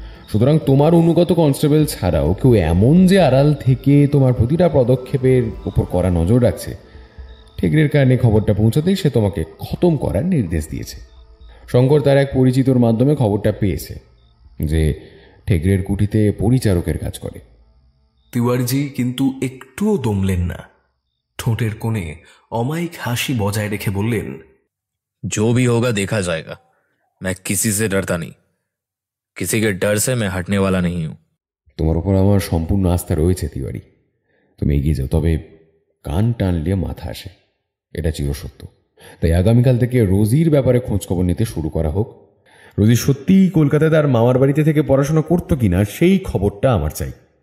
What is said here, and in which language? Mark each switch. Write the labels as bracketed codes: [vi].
[bn] সুতরাং তোমার অনুগত কনস্টেবল ছাড়াও কেউ এমন যে আড়াল থেকে তোমার প্রতিটা পদক্ষেপের উপর কড়া নজর রাখছে, ঠেকরের কারণে খবরটা পৌঁছাতেই সে তোমাকে খতম করার নির্দেশ দিয়েছে। শঙ্কর তার এক পরিচিতর মাধ্যমে খবরটা পেয়েছে যে ঠেকরের কুঠিতে পরিচারকের কাজ করে। তিওয়ারিজি কিন্তু একটুও দমলেন না। ঠোঁটের কোণে অমায়িক হাসি বজায় রেখে বললেন, [hi] जो भी होगा देखा जाएगा। मैं किसी से डरता नहीं, किसी के डर से मैं हटने वाला नहीं हूं। [bn] তোমার উপর আমার সম্পূর্ণ আস্থা রয়েছে তিওয়ারি, তুমি এগিয়ে যাও। তবে কান টানলে মাথা আসে, এটা চিরসত্য। তাই আগামীকাল থেকে রোজির ব্যাপারে খোঁজখবর নিতে শুরু করা হোক। রোজি সত্যিই কলকাতায় তার মামার বাড়িতে থেকে পড়াশোনা করতো কিনা সেই খবরটা আমার চাই।